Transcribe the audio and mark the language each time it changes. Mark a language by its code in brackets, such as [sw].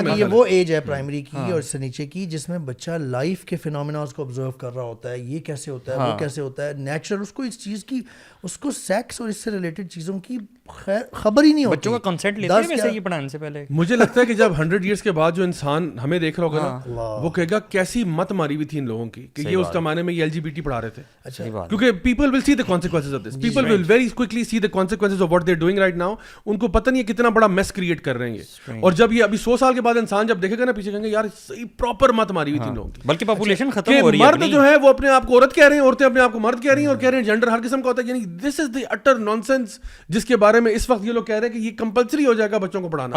[ur] حالانکہ یہ وہ ایج ہے پرائمری کی اور اس سے نیچے کی جس میں بچہ لائف کے فینومیناز کو آبزرو کر رہا ہوتا ہے, یہ کیسے ہوتا ہے, وہ کیسے ہوتا ہے, نیچرل, اس کو اس چیز کی, اس کو سیکس اور اس سے ریلیٹڈ چیزوں کی خبر ہی نہیں ہوتی. بچوں کا کنسنٹ لیتے ہیں ویسے یہ پڑھانے سے پہلے. مجھے لگتا ہے کہ جب 100 ایئرس کے بعد جو انسان ہمیں دیکھ رہا ہوگا نا, وہ کہے گا کیسی مت ماری ہوئی تھی ان لوگوں کی کہ یہ اس زمانے میں یہ LGBT پڑھا رہے تھے. [en] کیونکہ people will see the consequences of this, people will very quickly see the consequences of what they are doing right now. [ur] ان کو پتہ نہیں ہے کتنا بڑا میس کریٹ کر رہے ہیں یہ. اور جب یہ ابھی 100 سال کے بعد انسان جب دیکھے گا نا پیچھے, کہیں گے یار صحیح پراپر مت ماری ہوئی تھی ان لوگوں کی. بلکہ پاپولیشن ختم ہو رہی ہے. مرد جو ہے وہ اپنے آپ کو عورت کہہ رہے ہیں, عورتیں اپنے آپ کو مرد کہہ رہی ہیں, اور کہہ رہے ہیں جینڈر ہر قسم کا ہوتا ہے. یعنی [en] this is the utter nonsense [ur] جس کے بارے میں اس وقت یہ لوگ کہہ رہے ہیں کہ یہ کمپلسری ہو جائے گا بچوں کو پڑھانا.